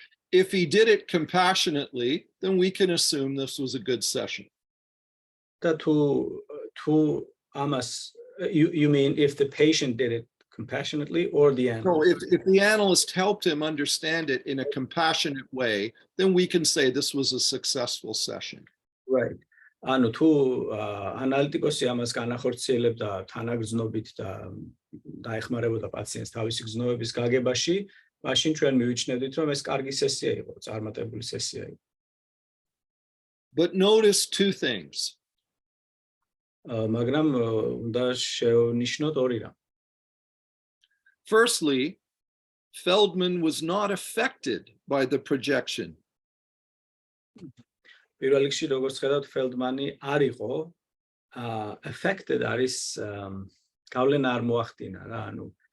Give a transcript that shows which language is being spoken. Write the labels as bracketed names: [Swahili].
[English] If he did it compassionately, then we can assume this was a good session. That to amas, you mean if the patient did it compassionately or the analyst? No, if the analyst helped him understand it in a compassionate way, then we can say this was a successful session. Right. [Georgian] Ანუ თუ ანალიტიკოსი ამას განახორციელებდა თანაგრძნობით და დაეხმარებოდა პაციენტს თავისი გრძნობების გაგებაში, მაშინ ჩვენ მივიჩნევდით, რომ ეს კარგი სესია იყო, წარმატებული სესია იყო. [English] But notice two things. [Georgian] მაგრამ უნდა შევნიშნოთ ორი რამ. [English] Firstly, Feldman was not affected by the projection. [Georgian] პირველ რიგში, როგორც ხედავთ, ფელდმანი არ იყო affected, არის გავლენა არ მოახდინა რა, ანუ